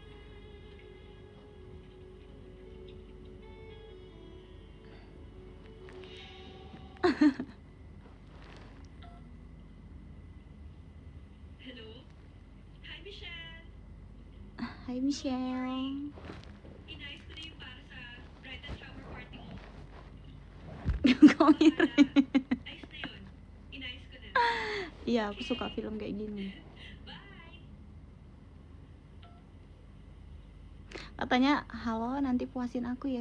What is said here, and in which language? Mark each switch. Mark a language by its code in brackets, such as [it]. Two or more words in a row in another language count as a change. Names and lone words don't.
[tl] Hello. Hi Michelle. Hai Michelle. Inayos ko na yung para sa bridal shower party mo. [id] Kau itu. [tl] Ayos na yun. Inayos ko na. [id] Iya, aku suka film kayak gini. Bye. Katanya, halo nanti puasin aku ya.